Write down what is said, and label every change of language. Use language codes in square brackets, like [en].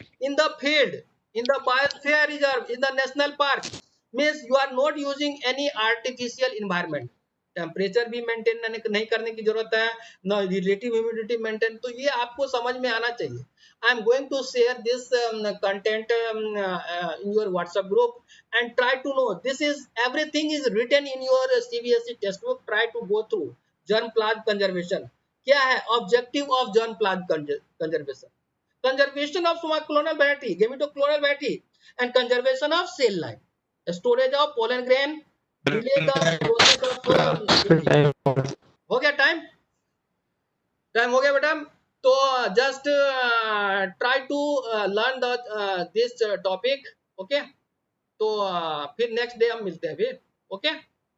[en] In the field, in the biosphere reserve, in the national park, means you are not using any artificial environment। [hi] Temperature भी maintain नहीं करने की जरूरत है, न रिलेटिव ह्यूमिडिटी मेंटेन। तो ये आपको समझ में आना चाहिए। [en] I am going to share this content in your WhatsApp group and try to know, this is everything is written in your CBSE text book. Try to go through germ plasm conservation. [hi] क्या है [en] Objective of germ plasm conservation? Conservation of clonal variety, gametoclonal variety, and conservation of cell line, storage of pollen grain, delay the process of aging। [hi] हो गया time? Time हो गया बेटा? तो [en] Just try to learn the this topic. [hi] Okay, तो फिर next day हम मिलते हैं फिर। ओके।